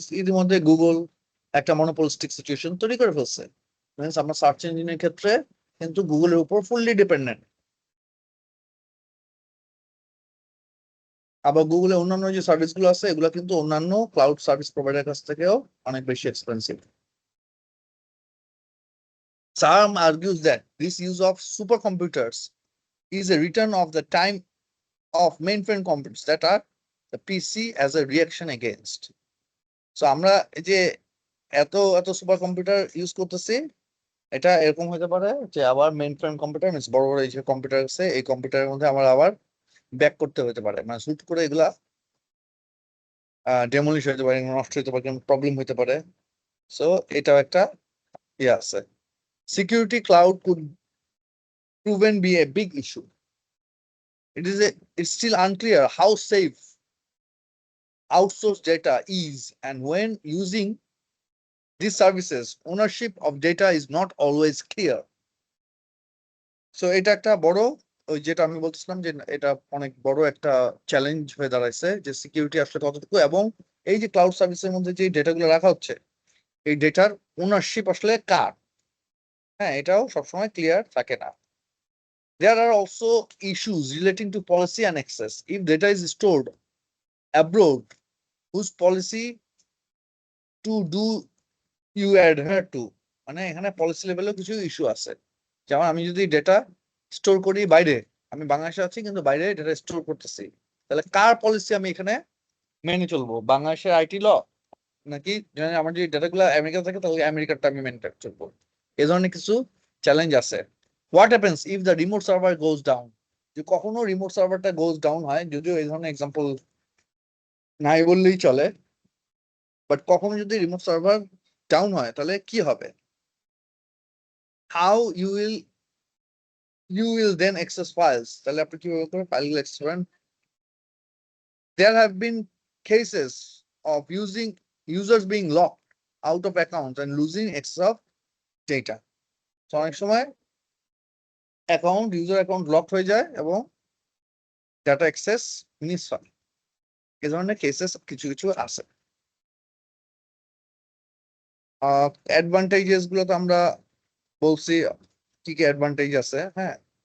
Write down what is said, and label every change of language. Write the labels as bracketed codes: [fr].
[bn] ইতিমধ্যে গুগল একটা monopolistic situation তৈরি করে ফেলছে, মিনস আমরা সার্চ ইঞ্জিনের ক্ষেত্রে কিন্তু গুগলের উপর ফুললি ডিপেন্ডেন্ট। আবার গুগলের অন্যান্য যে সার্ভিসগুলো আছে এগুলো কিন্তু অন্যান্য ক্লাউড সার্ভিস প্রোভাইডার কাছ থেকেও অনেক বেশি expensive. [en] Some argues that this use of supercomputers is a return of the time of mainframe computers that are the PC as a reaction against. [bn] So আমরা এই যে এত সুপার কম্পিউটার ইউজ করতেছি, এটা এরকম হতে পারে যে আবার মেইনফ্রেম কম্পিউটার, মিনস বড় এই যে কম্পিউটার আছে এই কম্পিউটারের মধ্যে আমার আবার ব্যাক করতে হতে পারে, মানে শুট করে এগুলা ডেমোলিশ হতে পারে, নষ্ট হতে পারে, প্রবলেম হতে পারে। সো এটাও একটা আছে। [en] Security cloud could proven be a big issue. It's still unclear how safe outsourced data is, and when using these services, ownership of data is not always clear. [bn] So এটা একটা বড়, ওই যেটা আমি বলতেছিলাম যে এটা অনেক বড় একটা চ্যালেঞ্জ হয়ে দাঁড়াইছে যে সিকিউরিটি আসলে কতটুকু, এবং এই যে ক্লাউড সার্ভিসের মধ্যে যে ডেটাগুলো রাখা হচ্ছে এই ডেটার ওনারশিপ আসলে কার, হ্যাঁ, এটাও সবসময় ক্লিয়ার থাকে না। [en] There are also issues relating to policy and access. If data is stored abroad, whose policy do you adhere to? [bn] মানে এখানে পলিসি লেভেলেও কিছু ইস্যু আছে। যেমন আমি যদি ডেটা স্টোর করি বাইরে, আমি বাংলাদেশে আছি কিন্তু বাইরে ডেটা স্টোর করতেছি, তাহলে কার পলিসি আমি এখানে মেনে চলবো? বাংলাদেশের আইটি ল, নাকি আমার যদি ডেটাগুলো আমেরিকা থাকে তাহলে আমেরিকারটা আমি মেনে চলবো? এই ধরনের কিছু চ্যালেঞ্জ আছে। [en] What happens if the remote server goes down? [bn] যে কখনো রিমোট সার্ভারটা [en] goes down [bn] হয়, যদিও এই ধরনের এক্সাম্পল নাই বললেই চলে, বাট কখনো যদি রিমোট সার্ভার ডাউন হয় তাহলে কি হবে? [en] How you will then access files? [bn] তাহলে আপনি কিভাবে করে ফাইলগুলো অ্যাক্সেস করেন? [en] There have been cases of users being locked out of accounts and losing access of data. [bn] So অনেক সময় ইউজার অ্যাকাউন্ট লক হয়ে যায় এবং ডাটা অ্যাক্সেস মিস হয়। এই ধরনের কেসেস কিছু আছে। অ্যাডভান্টেজেস গুলো তো আমরা বলছি কি অ্যাডভান্টেজ আছে, হ্যাঁ,